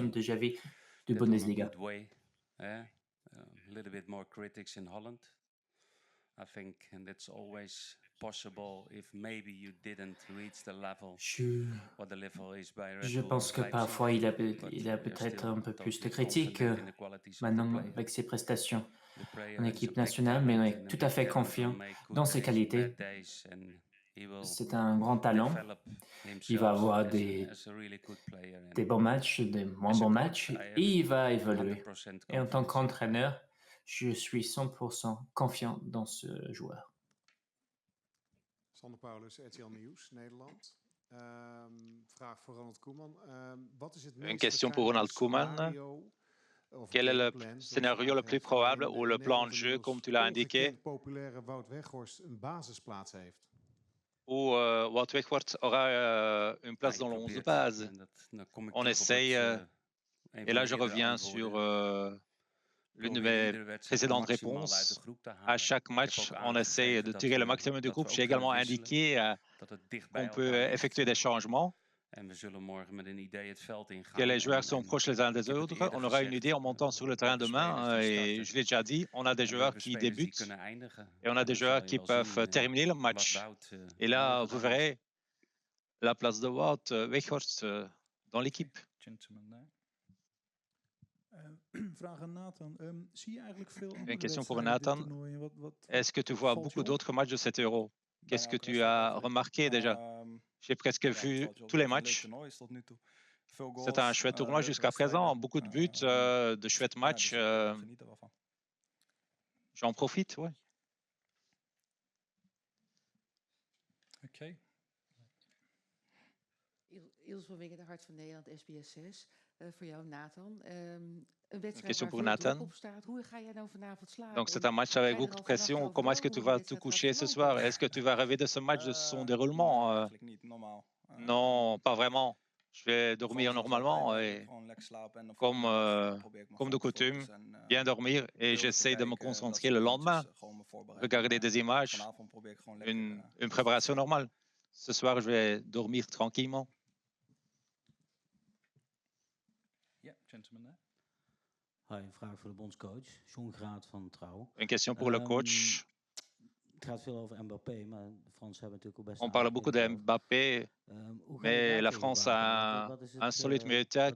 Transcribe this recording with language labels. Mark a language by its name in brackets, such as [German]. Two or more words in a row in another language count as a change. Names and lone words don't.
[English] explaining [French] de Xavi du [English] that on a Bundesliga. good way, a little bit more critics in Holland. I think, and that's always possible if maybe you didn't reach the level what the level is by Red [French] Je [English] Bull [French] pense que Leipzig, parfois il a [English] but [French] peut-être [English] you're [French] un peu [English] still [French] plus de [English] totally [French] critiques [English] confident in the qualities of the [French] maintenant [English] player. [French] avec ses prestations [English] The player [French] en [English] is a [French] équipe [English] big [French] nationale, mais on [English] talent [French] est [English] and a [French] tout à [English] big [French] fait [English] talent will [French] confiant [English] make good [French] dans ses [English] days and [French] qualités. [English] bad days, and he will [French] C'est un grand talent. [English] develop [French] Il va [English] himself [French] avoir [English] as a really good player, and [French] des bons matchs, des moins [English] as a [French] bons [English] coach, [French] matchs, [English] I [French] et [English] have [French] il va évoluer. [English] 100% [French] Et en tant [English] confidence. [French] qu'entraîneur, je suis 100% confiant dans ce joueur. [Dutch] Sander Paulus, RTL Nieuws, Nederland. Vraag voor Ronald Koeman. Wat is het [French] Une [Dutch] meest [French] question pour Ronald Koeman. [Dutch] scenario of [French] Quel est le [Dutch] gameplan, zoals je [French] scénario le plus [Dutch] aangeeft, [French] probable [Dutch] waarin [French] ou [Dutch] de [French] le [Dutch] in [French] plan de [Dutch] Nederland [French] jeu, comme [Dutch] inmiddels [French] tu l'as indiqué, [Dutch] ongekend populaire Wout Weghorst een basisplaats heeft? [French] où Wout Weghorst aura une place dans le 11 de base? On essaye, et là je reviens sur l'une de mes précédentes réponses. À chaque match, on essaye de tirer le maximum du groupe. J'ai également indiqué qu'on peut effectuer des changements, que les joueurs sont proches les uns des autres. On aura une idée en montant sur le terrain demain. Et je l'ai déjà dit, on a des joueurs qui débutent et on a des joueurs qui peuvent terminer le match. Et là, vous verrez la place de Wout Weghorst dans l'équipe. [Dutch] Vraag aan Nathan. Zie je eigenlijk veel andere [French] Une question pour [Dutch] wedstrijden dit [French] Nathan. [Dutch] toernooi? [French] Est-ce que tu vois [Dutch] valt je [French] beaucoup [Dutch] op? [French] d'autres matchs de cet Euro? Qu'est-ce que [Dutch] Bijna elke [French] tu [Dutch] wedstrijd [French] as [Dutch] eigenlijk. [French] remarqué déjà? J'ai presque [Dutch] Ja, [French] vu [Dutch] het valt je op [French] tous les [Dutch] dat het een leuk [French] matchs. [Dutch] toernooi is tot nu toe. Veel goals, [French] C'est un chouette tournoi [Dutch] leuke [French] jusqu'à présent. [Dutch] wedstrijden. [French] Beaucoup de buts, de chouettes [Dutch] Ja, [French] matchs. [Dutch] dus ik geniet er wel van. [French] J'en profite, oui. [Dutch] Oké. Ilse van Wingen, de Hart van Nederland, SBS 6. Voor jou, Nathan. Een wedstrijd [French] question [Dutch] waar [French] pour [Dutch] veel druk [French] Nathan. [Dutch] op staat. Hoe ga jij nou vanavond slapen? [French] Donc c'est [Dutch] En [French] un match [Dutch] ga je [French] avec [Dutch] er [French] beaucoup [Dutch] al [French] de pression. [Dutch] vannacht [French] Comment est-ce que [Dutch] over [French] tu [Dutch] hoe [French] vas [Dutch] die [French] te [Dutch] wedstrijd [French] coucher [Dutch] gaat [French] ce [Dutch] verlopen? [French] soir? Est-ce que tu vas rêver de ce match, de son déroulement? [Dutch] Nee, eigenlijk niet, normaal. [French] Non, pas vraiment. Je vais dormir [Dutch] Zoals [French] normalement [Dutch] altijd, [French] et [Dutch] gewoon lekker slapen en dan [French] comme, [Dutch] volgende dag probeer ik me [French] comme de [Dutch] gewoon te [French] coutume, [Dutch] focussen en, [French] bien dormir et [Dutch] beelden te [French] j'essaie de me [Dutch] kijken en dat [French] concentrer [Dutch] soort [French] le [Dutch] dingetjes, [French] lendemain. [Dutch] gewoon me voorbereiden. [French] Regarder [Dutch] Maar [French] des images, [Dutch] vanavond probeer ik gewoon lekker [French] une préparation normale. Ce soir, je vais dormir tranquillement. [Dutch] Ja, gentleman. Hi, een vraag voor de bondscoach. John Graat van Trouw. [French] Une question pour le coach. On parle beaucoup de Mbappé, mais la France a un solide milieu de terrain.